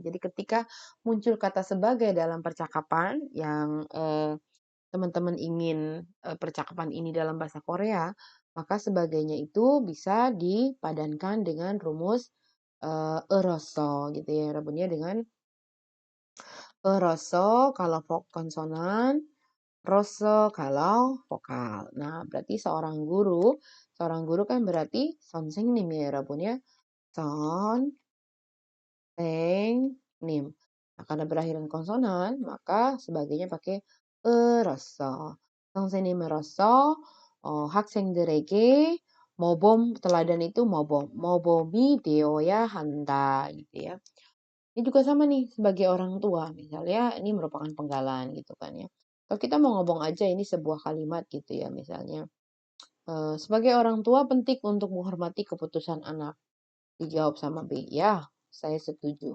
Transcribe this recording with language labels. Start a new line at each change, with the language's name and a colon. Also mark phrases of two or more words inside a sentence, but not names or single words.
Indonesian: Jadi ketika muncul kata sebagai dalam percakapan yang teman-teman ingin percakapan ini dalam bahasa Korea, maka sebagainya itu bisa dipadankan dengan rumus eroso gitu ya. Rabunnya dengan eroso kalau konsonan, rosso kalau vokal. Nah, berarti seorang guru kan berarti 선생님 ya Rabun ya.
Korean: 선, 생, 님.
Indonesian: Nah, karena berakhiran konsonan, maka sebagainya pakai eroso.
Korean: 선생님으로서 학생들에게
Indonesian: teladan itu
Korean: 모범이 되어야 한다
Indonesian: gitu ya. Ini juga sama nih sebagai orang tua, misalnya ini merupakan penggalan gitu kan ya. Kalau kita mau ngomong aja ini sebuah kalimat gitu ya, misalnya sebagai orang tua penting untuk menghormati keputusan anak. Dijawab sama B, ya saya setuju.